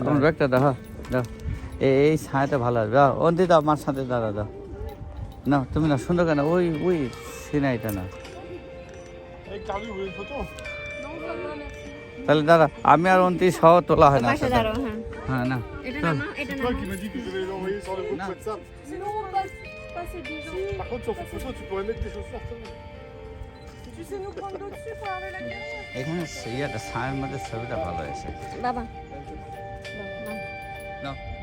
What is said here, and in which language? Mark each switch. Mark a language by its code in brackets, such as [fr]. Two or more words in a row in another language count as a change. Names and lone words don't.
[bn] আমার ব্যাগটা দাও হ্যাঁ দাও এই ছায়াতে ভালো আসবে দাও অন্তি দাও আমার সাথে দাদা দাও না তুমি না সুন্দর কেন ওই ওই সিনাইটা না তাহলে দাদা আমি আর অন্তি সহ তোলা হয় না পাশে দাঁড়াও হ্যাঁ হ্যাঁ না এটা নামাও এটা নামাও [fr] Qui m'a dit que je devais l'envoyer sur le groupe Non. WhatsApp. Sinon on passe passer des gens. Par contre, sur cette photo, tu pourrais mettre tes chaussures. Tu sais nous prendre dessus pour aller la caméra. [bn] এখানে ইয়েটা ছায়ার মধ্যে ছবিটা ভালো আছে বাবা নাও